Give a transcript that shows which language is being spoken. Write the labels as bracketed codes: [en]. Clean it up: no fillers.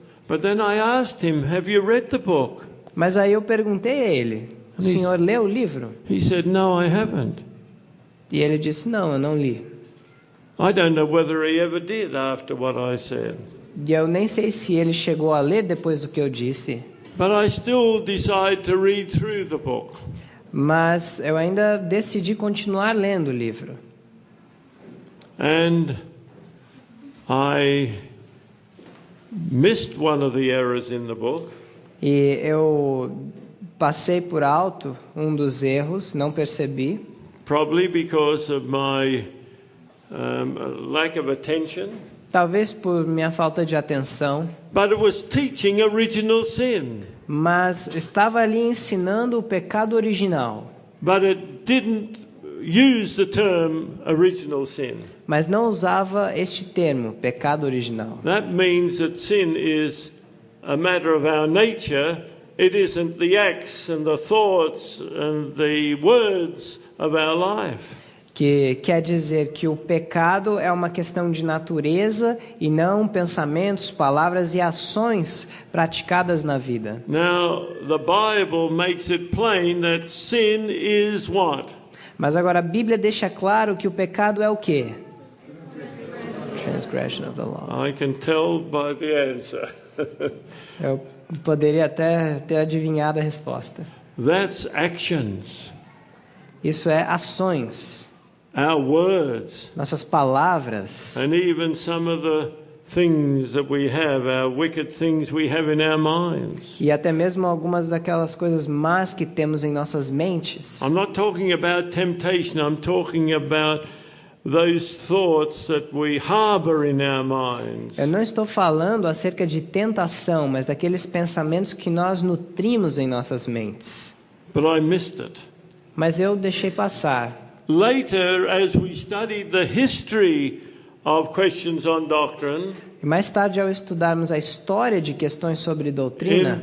[en] But then I asked him, have you read the book? [pt] Mas aí eu perguntei a ele, o senhor leu o livro? [en] He said, no, I haven't. [pt] E ele disse, não, eu não li. [en] I don't know whether he ever did after what I said. [pt] E eu nem sei se ele chegou a ler depois do que eu disse. [en] But I still decided to read through the book. [pt] Mas eu ainda decidi continuar lendo o livro. [en] And I missed one of the errors in the book. [pt] E eu passei por alto um dos erros, não percebi. [en] Probably because of my lack of attention. [pt] Talvez por minha falta de atenção. [en] But it was teaching original sin. [pt] Mas estava ali ensinando o pecado original. [en] But it didn't use the term original sin. [pt] Mas não usava este termo, pecado original. [en] That means that sin is a matter of our nature. It isn't the acts and the thoughts and the words of our life. [pt] Que quer dizer que o pecado é uma questão de natureza e não pensamentos, palavras e ações praticadas na vida. [en] Now, the Bible makes it plain that sin is what? [pt] Mas agora a Bíblia deixa claro que o pecado é o quê? [en] Transgression of the law. I can tell by the answer. [pt] Eu poderia até ter adivinhado a resposta. [en] That's actions. [pt] Isso é ações. [en] Our words, [pt] Nossas palavras. [en] and even some of the things that we have, our wicked things we have in our minds. [pt] E até mesmo algumas daquelas coisas más que temos em nossas mentes. [en] I'm not talking about temptation, I'm talking about those thoughts that we harbor in our minds. [pt] Eu não estou falando acerca de tentação, mas daqueles pensamentos que nós nutrimos em nossas mentes. [en] But I missed it. [pt] Mas eu deixei passar. [en] Later, as we studied the history of questions on doctrine, [pt] E mais tarde, ao estudarmos a história de questões sobre doutrina,